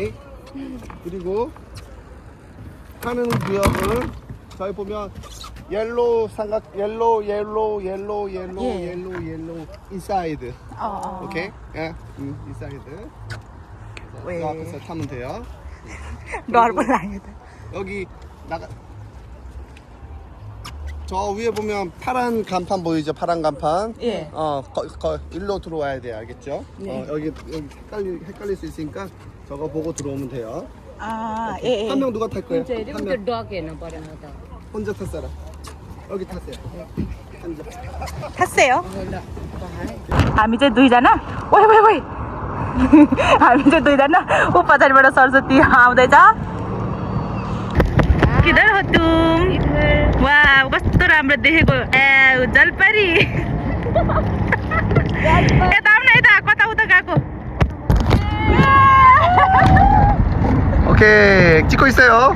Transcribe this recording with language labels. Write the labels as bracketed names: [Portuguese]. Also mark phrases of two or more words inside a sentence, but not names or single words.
[Korean] 그리고 하는 구역을 저희 보면 [English] yellow inside. [Korean] 오케이. 예. 인사이드. 그 앞에서 타면 돼요. [Nepali] डर पनि लाग्यो त [Korean] 여기 나가 저 위에 보면 파란 간판 보이죠? 파란 간판. 예. 일로 들어와야 돼요. 알겠죠? 네. 여기 헷갈릴 수 있으니까 저거 보고 들어오면 돼요. 예. 한 명 누가 탈 거예요? 이제 한 이거 명 덕 해는 버려놔. 혼자 탈 사람. 여기 타세요. 앉아. [Nepali] 탔어요 हामी चाहिँ दुईजना ओइ हामी चाहिँ दुईजना ऊ पछाडिबाट सरस्वती आउँदैछ [Hindi] किधर हो तुम [Nepali] वाह कस्तो राम्रो देखेको जलपरी यता आउन यता कता उता गएको [Korean] 오케이. 찍고 있어요.